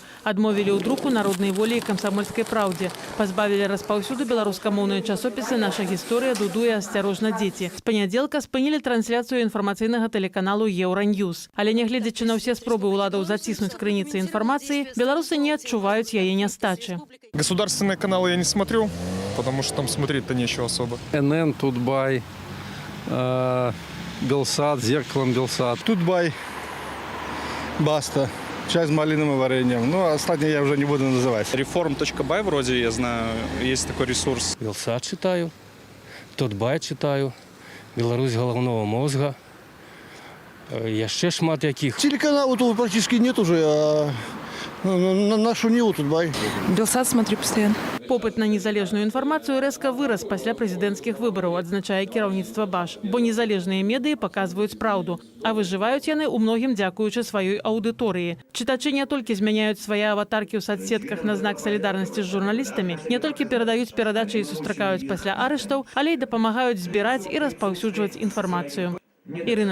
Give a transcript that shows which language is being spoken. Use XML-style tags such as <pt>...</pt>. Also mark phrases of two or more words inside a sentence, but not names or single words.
<be>Адмовілі ў друку «Народнай волі» і «Камсамольскай праўдзе». Пазбавілі распаўсюду беларускамоўныя часопісы «Наша гісторыя», «Дуду» і «Асцярожна, дзеці». З панядзелка спынілі трансляцыю інфармацыйнага тэлеканалу «Еўраньюз». Але нягледзячы на ўсе спробы ўладаў заціснуць крыніцы інфармацыі, беларусы не адчуваюць яе нястачы.</be> <ru>Государственные каналы я не смотрю, потому что там смотреть-то нечего особо. НН, Тутбай, Белсат, Зеркалом Белсат. Тутбай, Баста, чай с малиновым вареньем. Ну, остальные я уже не буду называть. Reform.by вроде, я знаю, есть такой ресурс. Белсат читаю, Тутбай читаю, Беларусь головного мозга.</ru> <be>Яшчэ шмат якіх.</be> <ru>Телеканалов тут практически нет уже, а нашу Ниву Тутбай. Белсат смотрю постоянно.</ru> <be>Попыт на незалежную інфармацыю рэзка вырас пасля прэзідэнцкіх выбараў, адзначае кіраўніцтва БАШ, бо незалежныя медыі паказваюць праўду, а выжываюць яны ў многім дзякуючы сваёй аўдыторыі. Чытачы не толькі змяняюць свае аватаркі ў соцсетках на знак салідарнасці з журналістамі, не толькі перадаюць перадачы і сустракаюць пасля арыштаў, але і дапамагаюць збіраць і распаўсюджваць інфармацыю.</be>